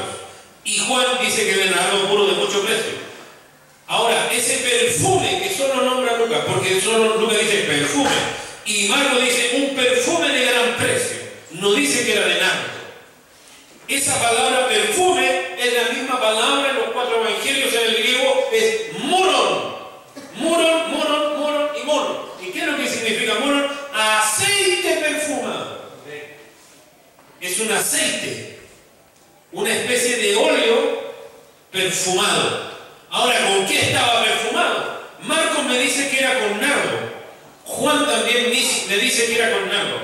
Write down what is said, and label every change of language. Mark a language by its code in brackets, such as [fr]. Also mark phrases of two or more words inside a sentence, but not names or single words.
[es] Y Juan dice que de nardo puro de mucho precio. Ahora, ese perfume que solo nombra Lucas, porque solo Lucas dice perfume, y Marcos dice un perfume de gran precio, no dice que era de nardo. Esa palabra perfume es la misma palabra en los cuatro evangelios en el griego, es moron. Moron, moron, moron y moron. ¿Y qué es lo que significa moron? Aceite perfumado. Es un aceite, una especie de óleo perfumado. Ahora, ¿con qué estaba perfumado? Marcos me dice que era con nardo. Juan también me dice que era con nardo.